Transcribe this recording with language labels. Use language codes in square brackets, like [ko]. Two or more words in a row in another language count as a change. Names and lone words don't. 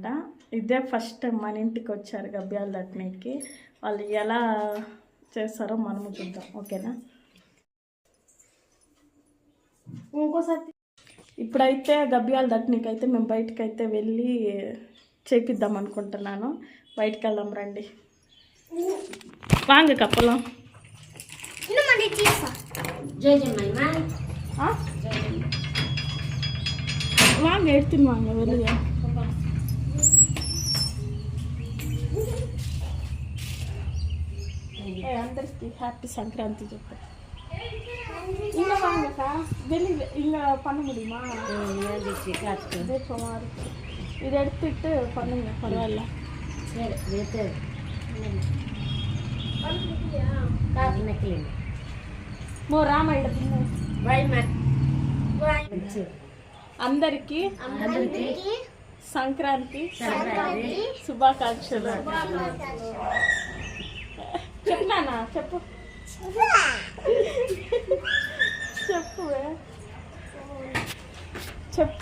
[te] ఇదే ఫస్ట్ టైం మన ఇంటికి వచ్చారు గబ్బియాల దట్టునికి. వాళ్ళు ఎలా చేస్తారో మనము చూద్దాం, ఓకేనా? ఇంకోసారి ఇప్పుడైతే గబ్బియాల దట్టునికి అయితే మేము బయటకు అయితే వెళ్ళి చేపిద్దాం అనుకుంటున్నాను. బయటకు వెళ్దాం రండి. [ta] வாங்க கப்பலாம். வாங்க எடுத்துன்னு வாங்க வெளியே. అందరికి హ్యాపీ సంక్రాంతి చెప్పు. இங்கே வாங்கக்கா, வெளியில் இங்கே பண்ண முடியுமா? இதை எடுத்துட்டு பண்ணுங்க, பரவாயில்ல. சரி, [te] అందరికి సంక్రాంతి శుభాకాంక్షలు. చెప్పినానా? చెప్పు చెప్పు చెప్పు.